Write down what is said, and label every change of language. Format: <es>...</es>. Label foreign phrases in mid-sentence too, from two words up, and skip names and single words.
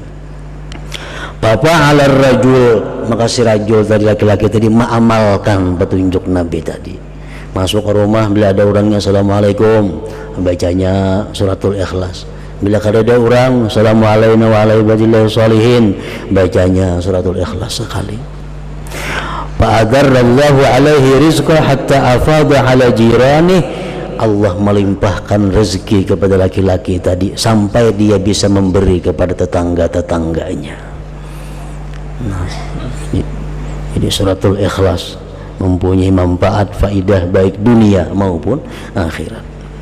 <id>Papa</id> <ar>على رجل,</ar> <id>maka si rajul tadi, laki-laki tadi mengamalkan petunjuk Nabi tadi. Masuk ke rumah, bila ada orangnya assalamualaikum, bacanya suratul Ikhlas. Bila kada ada orang,</id> <ar>السلام عليكم وعلى عباد الله الصالحين,</ar> <id>bacanya suratul Ikhlas sekali.</id> <ar>فأدر الله عليه رزقا حتى أفاض على جيرانه,</ar> <id>Allah melimpahkan rezeki kepada laki-laki tadi sampai dia bisa memberi kepada tetangga-tetangganya. Nah, ini suratul Ikhlas mempunyai manfaat, faidah baik dunia maupun akhirat.</id>